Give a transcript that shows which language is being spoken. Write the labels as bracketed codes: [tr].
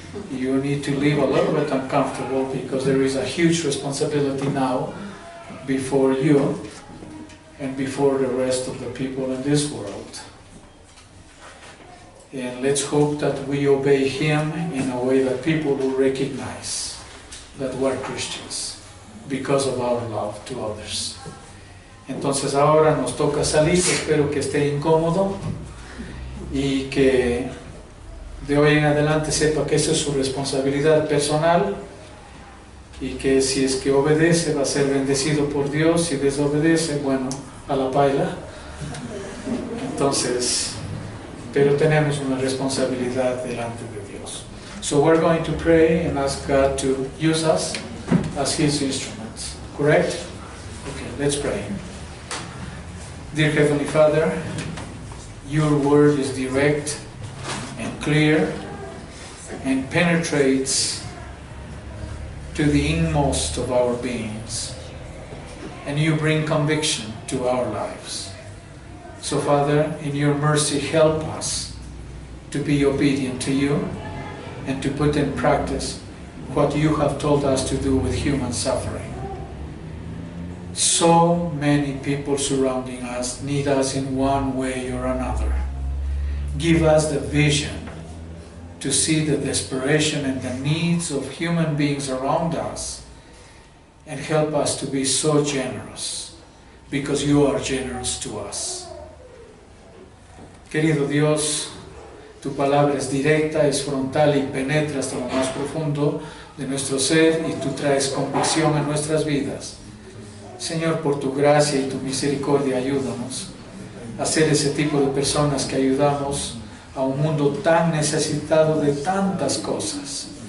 [en] You need to leave a little bit uncomfortable, because there is a huge responsibility now before you and before the rest of the people in this world. And let's hope that we obey Him in a way that people will recognize that we're Christians because of our love to others. [es] Entonces ahora nos toca salir, espero que esté incómodo y que de hoy en adelante sepa que esa es su responsabilidad personal y que si es que obedece va a ser bendecido por Dios, si desobedece, bueno, a la paila. Entonces, pero tenemos una responsabilidad delante de Dios. [en] So we're going to pray and ask God to use us as His instruments. Correct? Okay, let's pray. Dear Heavenly Father, your word is direct and clear and penetrates to the inmost of our beings. And you bring conviction to our lives. So Father, in your mercy, help us to be obedient to you and to put in practice what you have told us to do with human suffering. So many people surrounding us need us in one way or another. Give us the vision to see the desperation and the needs of human beings around us, and help us to be so generous, because you are generous to us. [es] Querido Dios, tu palabra es directa, es frontal y penetra hasta lo más profundo de nuestro ser, y tú traes convicción a nuestras vidas. Señor, por tu gracia y tu misericordia, ayúdanos a ser ese tipo de personas que ayudamos a un mundo tan necesitado de tantas cosas.